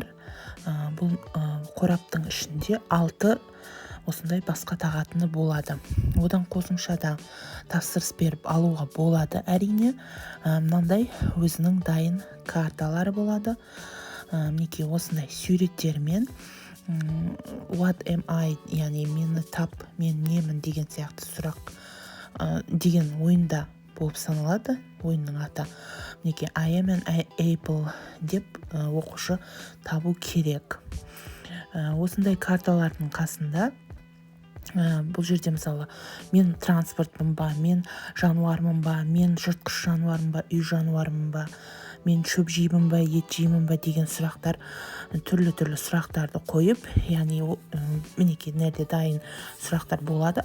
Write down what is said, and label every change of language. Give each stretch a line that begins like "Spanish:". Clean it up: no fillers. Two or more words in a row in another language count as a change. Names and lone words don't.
Kazakh: Бұл қораптың ішінде 6 осындай басқа тағатыны болады. Одан қосымша да тапсырыс беріп алуға болады. Әрине, мынандай өзінің дайын карталары болады. Неге осындай суреттермен
English: what am I,
Kazakh: яғни мені тап, мен немін деген сияқты сұрақ деген ойында болып саналады. Ойынның аты неге
English: I am an apple
Kazakh: деп оқушы табу керек. Осындай карталардың қасында бұл жерде мысалы мен транспортпын ба, мен жануармын ба, мен жыртқыш жануармын ба, үй жануармын ба, мен шөп жеймін ба, ет жеймін ба деген сұрақтар, түрлі сұрақтарды қойып, яғни мінекей нәрде дайын сұрақтар болады.